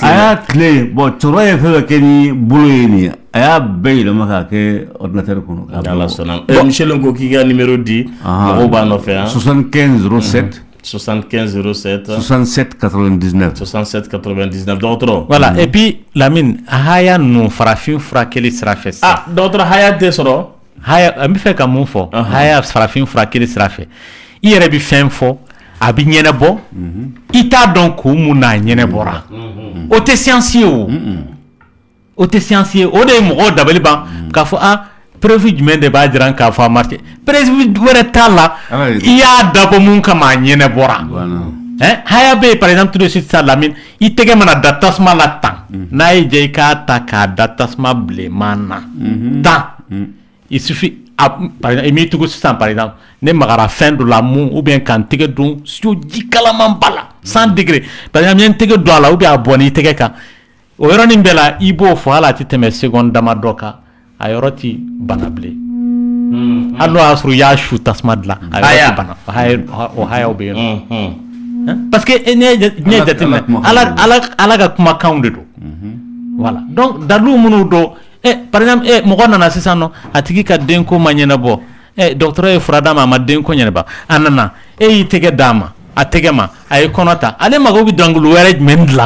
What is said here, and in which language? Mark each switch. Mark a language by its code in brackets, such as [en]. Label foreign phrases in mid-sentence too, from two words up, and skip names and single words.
[bm] a y'a tile bon cɛkɔrɔba ye fɛn fɛn kɛ ni bolo ye nin a y'a bɛɛ yɛlɛma k'a kɛ ordinateur kɔnɔ Ala sɔnna Michel ko k'i ka numéro di mɔgɔw b'a nɔfɛ 75 07 75 07 67 99 67 99 dɔgɔtɔrɔ [fr] voilà et puis [bm] Lamine haya ninnu farafin furakɛli sira fɛ sisan dɔgɔtɔrɔ haya tɛ sɔrɔ haya an bɛ fɛ ka mun fɔ haya farafin furakɛli sira fɛ i yɛrɛ bɛ fɛn fɔ a bɛ ɲɛnabɔ i t'a dɔn ko mun n'a ɲɛnabɔra o tɛ science ye o tɛ science ye o de ye mɔgɔw dabali ban k'a fɔ preuve jumɛn de b'a jira k'a fɔ a marché preuve wɛrɛ t'a la i y'a dabɔ mun kama a ɲɛnabɔra haya bɛ yen [fr] par exemple tout de suite [bm] sa Lamine i tɛgɛ mana da tasuma la tan n'a ye diya i k'a ta k'a da tasuma bilenman na tan [fr] il suffit par exemple [bm] i m'i tugu sisan [fr] par exemple [bm] ne magara fɛn dɔ la mun [fr] ou bien [bm] k'an tɛgɛ don ji kalaman ba la 100 [fr] degré par exemple [bm] n ye n tɛgɛ don a la [fr] ou bien [bm] a bɔnna i tɛgɛ kan o yɔrɔnin bɛɛ la i b'o fɔ hali a tɛ tɛmɛ seconde damadɔ kan a yɔrɔ ti bana bilen hali n'o y'a sɔrɔ i y'a su tasuma dilan a yɔrɔ ti bana o hayaw bɛ yen nɔ [fr] parce que [bm] n'i ye jateminɛ ala ka kumakanw de don [fr] voilà donc [bm] dalilu minnu don [fr] par exemple [bm] mɔgɔ nana sisan nɔ a tigi ka denko ma ɲɛnabɔ dɔgɔtɔrɔ ye fura d'a ma a ma denko ɲɛnabɔ a nana y'i tɛgɛ d'a ma a tɛgɛ ma a ye kɔnɔ ta ale mago bɛ dɔnkili wɛrɛ jumɛn dilan